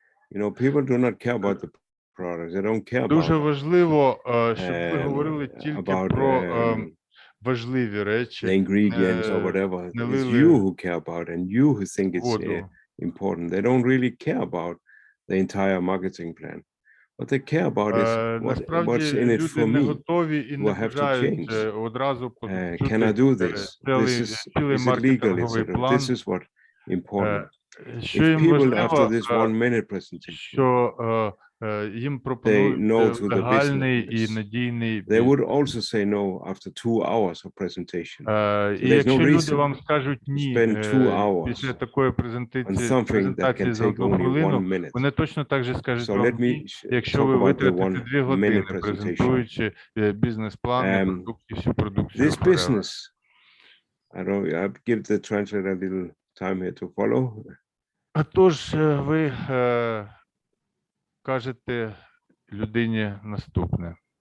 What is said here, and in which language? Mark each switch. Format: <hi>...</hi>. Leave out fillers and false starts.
<en>You know, people do not care about the products. They don't care about.</en> <uk>Дуже важливо, щоб ви говорили тільки про важливі речі.</uk> <en>The ingredients or whatever. It's you who care about and you who think it's important. They don't really care about the entire marketing plan. What they care about is what's in it for me. Who have to change. Can I do this? Is it legal? This is what important.</en> <uk>Що їм важливо, що їм пропонують легальний і надійний бізнес.</uk> <en>They would also say no after 2 hours of presentation.</en> <uk>І якщо люди вам скажуть ні після такої презентації за 1 хвилину, вони точно так же скажуть вам ні, якщо ви витратите 2 години, презентуючи бізнес-план, продукти, всю продукцію.</uk> <en>This business, I give the translator a little time here to follow.</en> <uk>Тож ви кажете людині наступне.</uk>